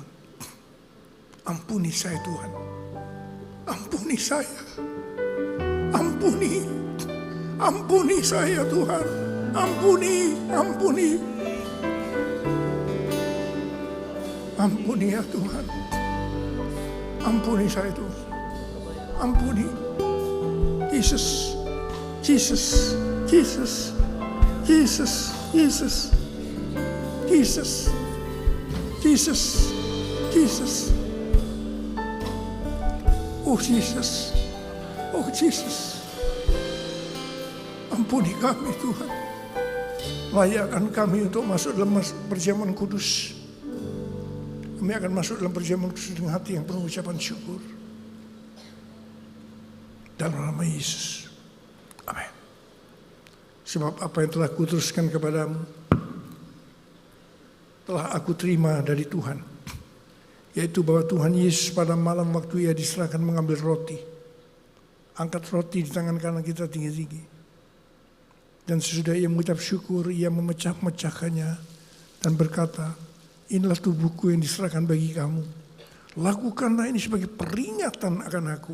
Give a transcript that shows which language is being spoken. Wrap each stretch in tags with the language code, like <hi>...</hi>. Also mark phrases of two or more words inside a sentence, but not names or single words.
<id>Ampuni saya Tuhan. Ampuni saya. Ampuni. Ampuni saya Tuhan. Ampuni. Ampuni. Ampuni ya Tuhan. Ampuni saya Tuhan. Ampuni. Jesus. Jesus. Jesus. Jesus. Jesus. Jesus. Jesus. Jesus. Oh Jesus. Oh Jesus. Ampuni kami Tuhan. Layakkan kami untuk masuk dalam perjamuan kudus. Kami akan masuk dalam perjamuan kudus dengan hati yang penuh ucapan syukur. Dalam nama Yesus. Amin. Sebab apa yang telah kuteruskan kepadamu telah aku terima dari Tuhan, yaitu bahwa Tuhan Yesus pada malam waktu ia diserahkan mengambil roti, angkat roti di tangan kanan kita tinggi-tinggi, dan sesudah ia mengucap syukur, ia memecah-mecahkannya dan berkata, inilah tubuhku yang diserahkan bagi kamu, lakukanlah ini sebagai peringatan akan aku.</id>